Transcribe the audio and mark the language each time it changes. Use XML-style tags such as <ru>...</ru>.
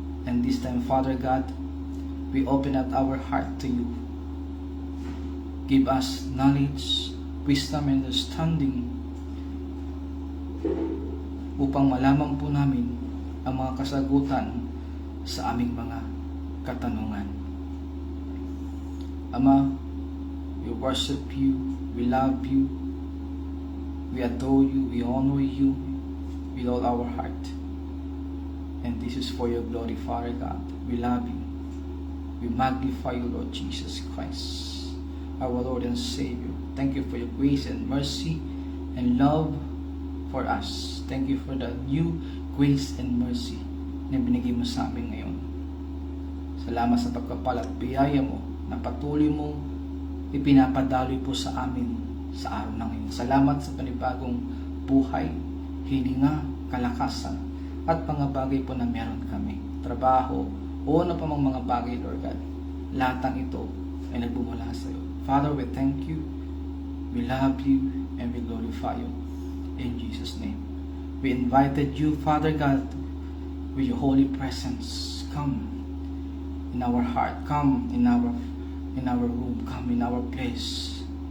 <en>And this time, Father God, we open up our heart to you. Give us knowledge, wisdom, and understanding</en> <tl>upang malaman po namin ang mga kasagutan sa aming mga katanungan.</tl> <en>Ama, we worship you, we love you, we adore you, we honor you with all our heart. And this is for your glory, Father God. We love you. We magnify you, Lord Jesus Christ, our Lord and Savior. Thank you for your grace and mercy and love for us. Thank you for the new grace and mercy</en> <tl>na binigay mo sa amin ngayon. Salamat sa pagkapal at biyaya mo na patuloy mong ipinapadaloy po sa amin sa araw na ngayon. Salamat sa panibagong buhay, hininga, kalakasan, at mga bagay po na meron kami. Trabaho, o ano pa mang mga bagay, Lord God. Lahat ng ito ay nagbumula sa iyo.</tl> <en>Father, we thank you, we love you, and we glorify you. In Jesus' name. We invited you, Father God, with your holy presence. Come in our heart, come in our room, come in our place.</en>